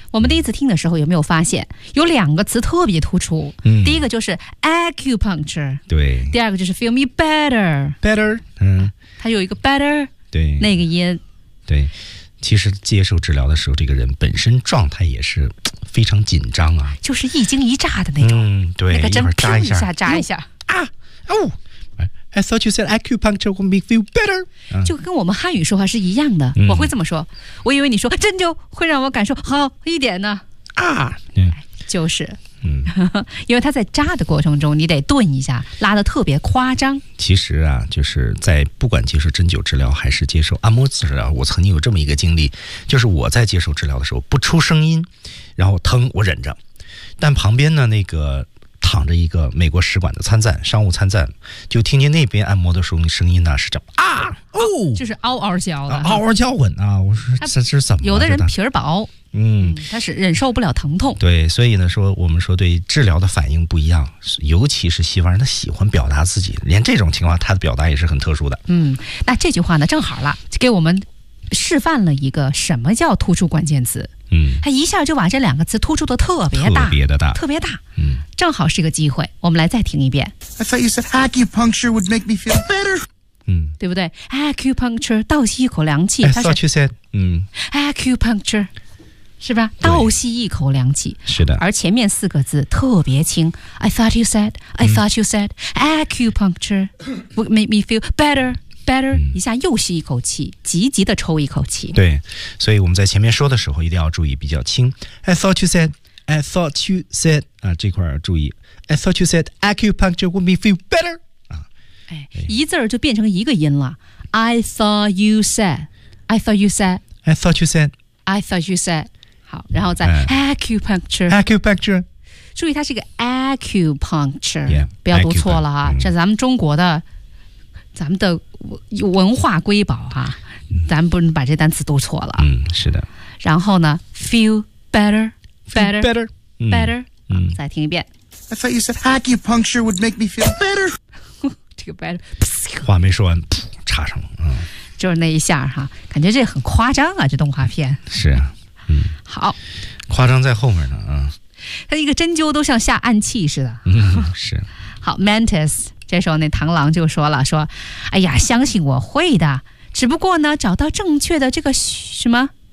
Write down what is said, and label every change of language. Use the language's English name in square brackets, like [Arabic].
[Chinese] 我们第一次听的时候有没有发现有两个词特别突出，第一个就是 acupuncture，对，第二个就是 [English] feel me better better， [Chinese] 它有一个 better，对，那个音。对，其实接受治疗的时候这个人本身状态也是非常紧张啊，就是一惊一乍的那种，对，那个针扎一下扎一下 [English] 啊，哦，I thought you said acupuncture would make me feel better， [Chinese] 就跟我们汉语说话是一样的，我会这么说，我以为你说针灸会让我感受好一点呢，啊，就是，因为他在扎的过程中你得顿一下，拉得特别夸张。其实啊，就是在不管接受针灸治疗还是接受按摩治疗，我曾经有这么一个经历，就是我在接受治疗的时候不出声音，然后疼我忍着，但旁边呢那个躺着一个美国使馆的参赞，商务参赞，就听见那边按摩的时候那声音呢是这么啊，哦，就是嗷嗷叫的，嗷嗷叫唤啊！我说这是怎么？有的人皮儿薄，他是忍受不了疼痛。对，所以呢，说我们说对治疗的反应不一样，尤其是西方人，他喜欢表达自己，连这种情况他的表达也是很特殊的。那这句话呢，正好了，就给我们示范了一个什么叫突出关键词。他一下就把这两个词突出的特别大，特别的大，特别大。正好是个机会，我们来再听一遍。 [English] I thought you said acupuncture would make me feel better。 [Chinese] 对不对 ？Acupuncture， 倒吸一口凉气。 [English] I thought you said， [Chinese] acupuncture， 是吧？倒吸一口凉气。是的。而前面四个字特别轻。 [English] I thought you said， I thought you said acupuncture would make me feel better。 [Chinese] Better， 一下又吸一口气，急急的抽一口气。对，所以我们在前面说的时候一定要注意比较轻。 [English] I thought you said， I thought you said， [Chinese] 啊，这块注意。 [English] I thought you said acupuncture would make me feel better， 啊， [Chinese] 哎，一字儿就变成一个音了。 [English] I thought you said， I thought you said， I thought you said， I thought you said， [Chinese] 好，然后再、 [English] acupuncture， acupuncture， [Chinese] 注意它是个 acupuncture， [English] yeah， [Chinese] 不要读错了哈、这咱们中国的。咱们的文化瑰宝哈、咱们不能把这单词读错了。是的。然后呢 [English] ，feel better， better， better， better。 [Chinese] 再听一遍。 [English] I thought you said acupuncture would make me feel better。 [Chinese] 这个 better，话没说完，插上了。就是那一下哈，感觉这很夸张啊，这动画片。是啊。好。夸张在后面呢啊。他一个针灸都像下暗器似的。是。好 ，Mantis。这时候那螳螂就说了，说哎呀，相信我会的，只不过呢找到正确的这个什么